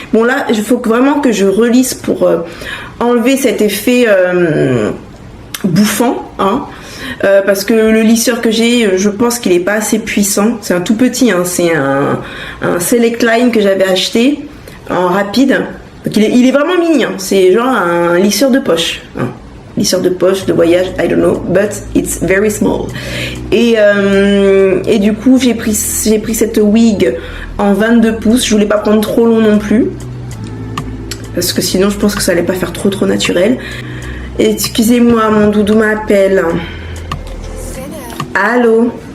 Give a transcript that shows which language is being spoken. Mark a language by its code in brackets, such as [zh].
[fr] Bon là il faut vraiment que je relisse pour enlever cet effet bouffant, hein. Parce que le lisseur que j'ai, je pense qu'il est pas assez puissant. C'est un tout petit, hein. C'est un Select Line que j'avais acheté en rapide. Donc il est vraiment mini, hein. C'est genre un lisseur de poche, hein. Lisseur de poche, de voyage, [en] I don't know, but it's very small. [fr] Et du coup, j'ai pris cette wig en 22 pouces. Je voulais pas prendre trop long non plus, parce que sinon, je pense que ça allait pas faire trop naturel. Excusez-moi, mon doudou m'appelle. Allô?